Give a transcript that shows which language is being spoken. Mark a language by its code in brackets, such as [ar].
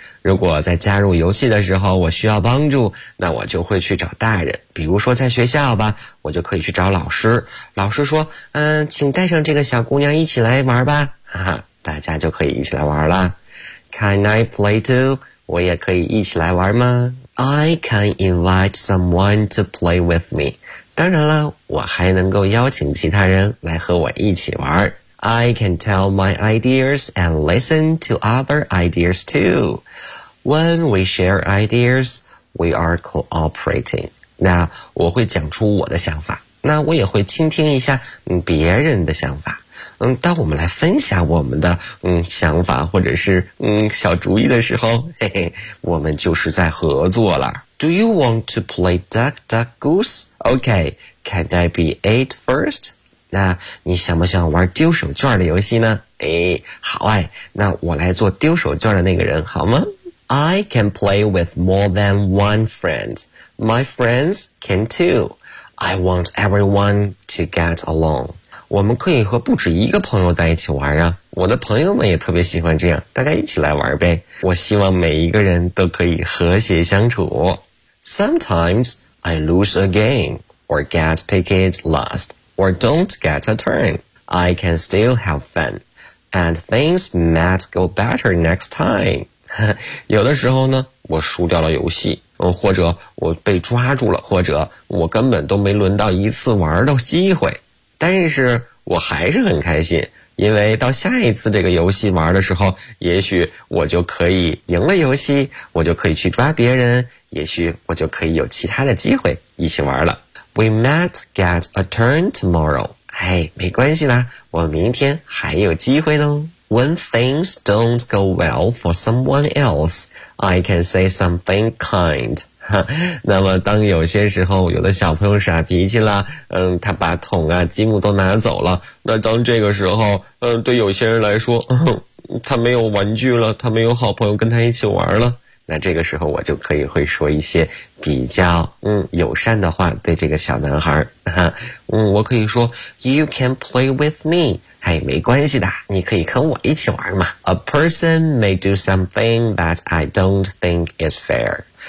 [zh] 如果在加入游戏的时候我需要帮助，那我就会去找大人。比如说在学校吧，我就可以去找老师，老师说请带上这个小姑娘一起来玩吧，哈哈，大家就可以一起来玩了。 [en] Can I play too? [zh] 我也可以一起来玩吗？ [en] I can invite someone to play with me. [zh] 当然了，我还能够邀请其他人来和我一起玩。 [en] I can tell my ideas and listen to other ideas too. When we share ideas, we are cooperating. [zh] 那我会讲出我的想法，那我也会倾听一下别人的想法。当我们来分享我们的想法或者是小主意的时候，嘿嘿，我们就是在合作了。 [en] Do you want to play duck duck goose? Okay, can I be eight first? [zh] 那你想不想玩丢手绢的游戏呢？好哎，那我来做丢手绢的那个人好吗？ [en] I can play with more than one friend. My friends can too. I want everyone to get along. [zh] 我们可以和不止一个朋友在一起玩啊，我的朋友们也特别喜欢这样，大家一起来玩呗。我希望每一个人都可以和谐相处。 [en] Sometimes I lose a game or get picked lastOr don't get a turn. I can still have fun. And things might go better next time. [zh] 有的时候呢，我输掉了游戏，或者我被抓住了，或者我根本都没轮到一次玩的机会。但是我还是很开心，因为到下一次这个游戏玩的时候，也许我就可以赢了游戏，我就可以去抓别人，也许我就可以有其他的机会一起玩了。 [en] We might get a turn tomorrow. [zh] 没关系啦，我明天还有机会咯。 [en] When things don't go well for someone else, I can say something kind. [zh] 那么当有些时候有的小朋友耍脾气了，他把桶啊积木都拿走了，那当这个时候对有些人来说，他没有玩具了，他没有好朋友跟他一起玩了。那这个时候我就可以会说一些比较友善的话对这个小男孩。我可以说 [en] You can play with me. [zh] 没关系的，你可以跟我一起玩嘛。 [en] A person may do something that I don't think is fair.